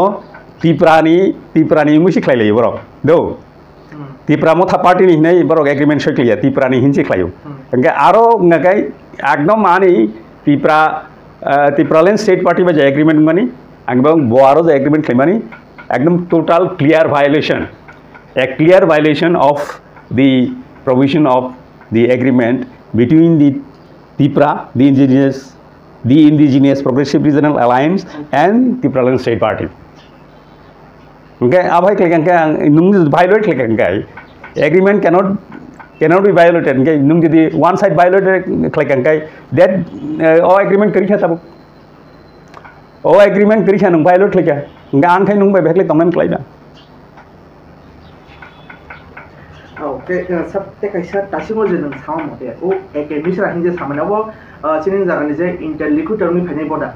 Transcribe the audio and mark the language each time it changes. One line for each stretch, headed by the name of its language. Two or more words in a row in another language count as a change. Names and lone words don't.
Kok Borok: Tiprani musi khlailai borok do Tipra Motha Party ni hinai borok agreement soi khaiya Tiprani hinchi khlaio ngai aro ngagai ekdom ani Tipraland
English: state party
Kok Borok: ba agreement mani angbang bo aro je agreement khaimani ekdom
English: total clear violation a clear violation of the provision of the agreement between the Tipra the indigenous progressive regional alliance and Tipraland state party okay
Kok Borok: abai klekan nung
English: violate klekan agreement cannot be violated okay
Kok Borok: nung di
English: one side violated klekan that agreement
Kok Borok: kari kha tabu
English: agreement
Kok Borok: kari kha nung
English: violate
Kok Borok: kleka nga an khai nung bai bekle tongnan klaida Okay, sab te kaisa tasimo je nang sama mote o academic ra hinje samane bo chinin jagani je interlocutor ni phainai boda.